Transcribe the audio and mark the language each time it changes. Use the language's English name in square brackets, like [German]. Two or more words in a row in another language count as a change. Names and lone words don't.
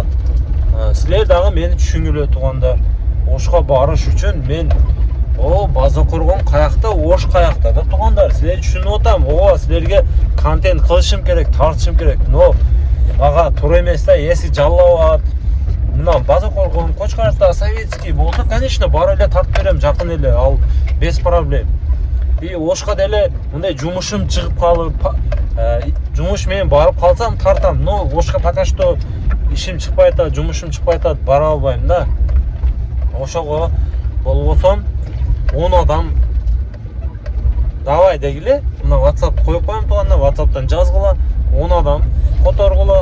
[Kyrgyz] Силер дагы мени түшүнгүлө туугандар. Ошко барыш үчүн мен база коргон каякта, Ош каякта да туугандар. Силер түшүнүп атам. Силерге контент кылышым керек, тартышым керек. Но мага туура эмес да, если Жалал Абад, мына база коргон, Кочкаревда, Советский болсо, конечно, бар эле тартып берем, жакын эле, ал [Russian] без проблем. [Kyrgyz] И Ошко деле мындай жумушум чыгып калып, жумуш менен барып калсам тартам. Но Ошко [Russian] пока что [Kyrgyz] ишим чыкпай атат, жумушум чыкпай атат, бара албайм да. Ошого болбосом 10 адам давай дегиле, мына WhatsApp коюп коем туугандар, WhatsApp'тан жазгыла, 10 адам которгула.